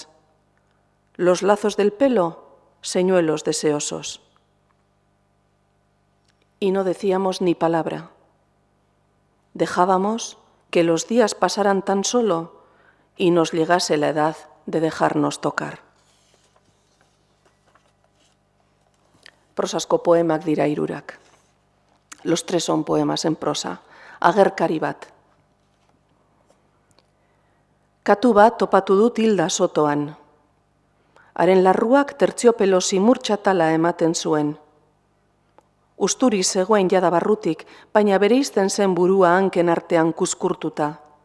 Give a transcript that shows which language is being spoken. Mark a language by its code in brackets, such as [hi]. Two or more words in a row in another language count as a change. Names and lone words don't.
[es] Los lazos del pelo, señuelos deseosos. Y no decíamos ni palabra. Dejábamos que los días pasaran tan solo y nos llegase la edad de dejarnos tocar. [eu] Prosasko poemak dira hirurak. [es] Los tres son poemas en prosa. [eu] Agerkari bat. Katu bat topatu dut Hilda Sotoan. Haren larruak tertziopelo simurtxatala ematen zuen. Usturi zegoen jada barrutik, baina bereizten zen burua hanken artean kuskurtuta.